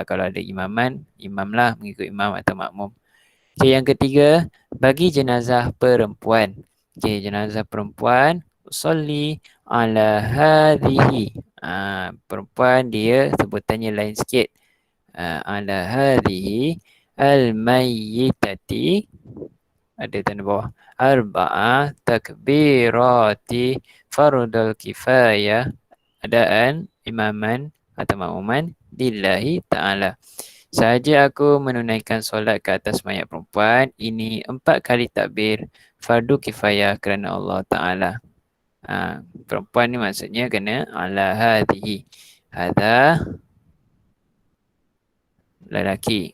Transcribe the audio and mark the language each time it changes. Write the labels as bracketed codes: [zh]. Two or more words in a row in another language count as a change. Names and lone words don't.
[ms] Kalau ada imaman, imamlah mengikut imam atau makmum. Okey, yang ketiga, bagi jenazah perempuan. Okey, jenazah perempuan, [ar] أصلي على هذه. [ms] Perempuan dia sebutannya lain sikit. [ar] على هذه الميتة, [ms] ada tanda bawah, [ar] أربع تكبيرات فرض الكفاية أداء إماما atau مأموما لله تعالى. [ms] Sahaja aku menunaikan solat ke atas mayat perempuan, ini 4 kali takbir fardu kifayah kerana Allah Ta'ala. Perempuan ni maksudnya kena [ar] على هذه. [ms] Hadha lelaki.